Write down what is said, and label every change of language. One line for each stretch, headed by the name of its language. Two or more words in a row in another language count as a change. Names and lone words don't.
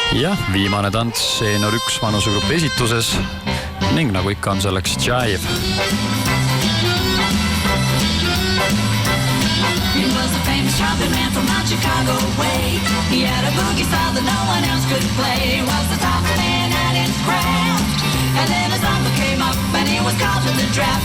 Estonian: Ja viimane tants seenior 1 vanusegrupi esituses ning nagu ikka on selleks Jive.
English: He was a famous trumpet man from out Chicago way. He had a boogie style that no one else could play. He was the top man at his craft. And then his number came up and he was called to the draft.